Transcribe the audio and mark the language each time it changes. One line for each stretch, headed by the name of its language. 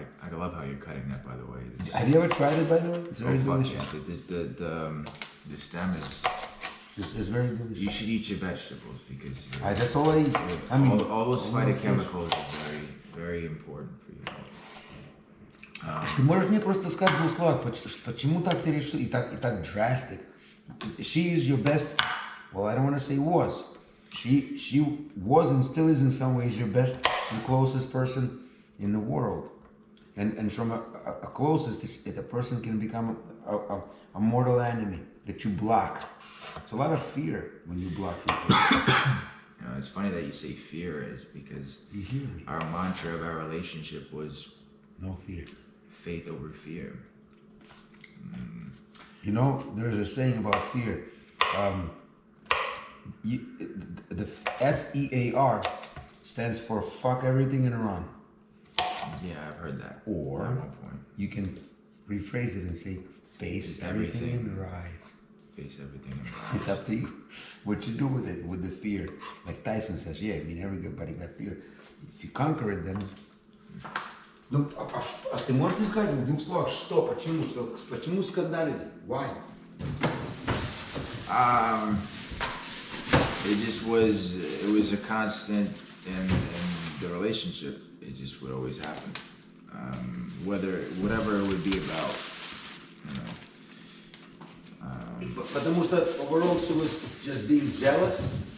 English: I love how you're cutting that, by the way. Have you ever tried it, by the way? It's very delicious. Yeah. The stem is... This is very delicious. You should eat your vegetables because... That's all I eat. I mean, all those phytochemicals are very, very important for your health.
Russian: Ты можешь мне просто сказать в двух словах, почему так ты решил и так drastic?
English: She is your best, well, I don't want to say was. She was and still is in some ways your best and closest person in the world. And from a closest, a person can become a mortal enemy that you block. It's a lot of fear when you block people. It's funny that you say fear is because our mantra of our relationship was no fear. Faith over fear. There's a saying about fear. The FEAR stands for fuck everything and run. Yeah, I've heard that. Or at one point. You can rephrase it and say face everything and rise. Face everything and rise. It's up to you what you do with it, with the fear. Like Tyson says, everybody got fear. If you conquer it, then...
Russian: Ну, а ты можешь мне сказать в двух словах, почему скандалили?
English: Why? It was a constant in the relationship. It just would always happen. Whatever it would be about,
Russian: Потому что
English: overall she was just being jealous?